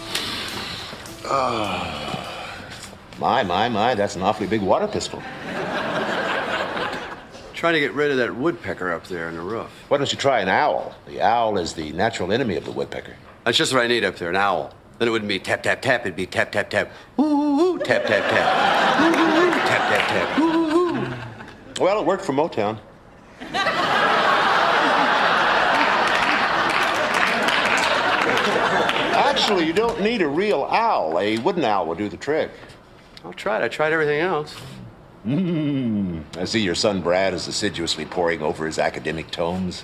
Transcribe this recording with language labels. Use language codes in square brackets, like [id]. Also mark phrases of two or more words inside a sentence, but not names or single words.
[en] My, that's an awfully big water pistol. Trying to get rid of that woodpecker up there on the roof. Why don't you try an owl? The owl is the natural enemy of the woodpecker. That's just what I need up there, an owl. Then it wouldn't be tap, tap, tap. It'd be tap, tap, tap. Ooh, tap, tap, tap. Ooh, tap, tap, tap. Ooh. Well, it worked for Motown. Actually, you don't need a real owl. A wooden owl will do the trick. I'll try it. I tried everything else. I see your son Brad is assiduously poring over his academic tomes.